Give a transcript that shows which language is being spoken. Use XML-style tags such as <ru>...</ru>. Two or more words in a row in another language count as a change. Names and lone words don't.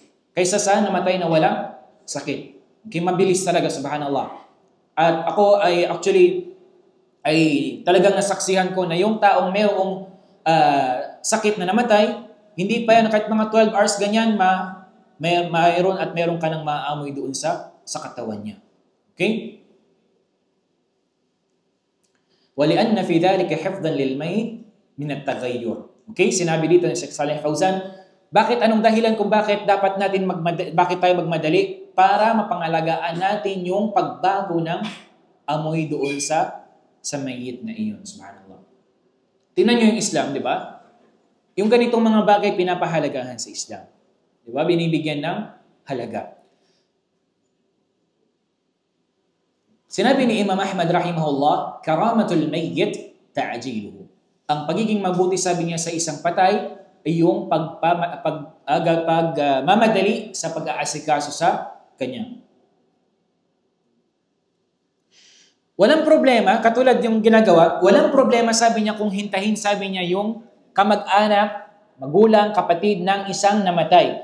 <tl>Kaysa sa namatay na walang sakit. Okay, mabilis talaga, subhanallah. At ako ay talagang nasaksihan ko na yung taong mayroong sakit na namatay, hindi pa yan kahit mga 12 hours ganyan, mayroon ka ng maamoy doon sa katawan niya. Okay?</tl> <ar>وَلِأَنَّ فِي ذَلِكَ حِفْظًا لِلْمَيْتِ مِنَ التَّغَيُّرِ.</ar> <tl>Okay, sinabi dito ni Sheikh Saleh Fawzan, bakit anong dahilan kung bakit tayo magmadali? Para mapangalagaan natin yung pagbago ng amoy doon sa mayit na iyon. Subhanallah. Tingnan nyo yung Islam, di ba? Yung ganitong mga bagay pinapahalagahan sa Islam. Di ba? Binibigyan ng halaga. Sinabi ni Imam Ahmad</tl> <ar>rahimahullah, karamatul mayyit ta'jiluhu.</ar> <tl>Ang pagiging mabuti, sabi niya, sa isang patay ay yung mamadali sa pag-aasikaso sa kanya. Walang problema, katulad yung ginagawa, walang problema, sabi niya, kung hintahin, sabi niya, yung kamag-anak, magulang, kapatid ng isang namatay.</tl>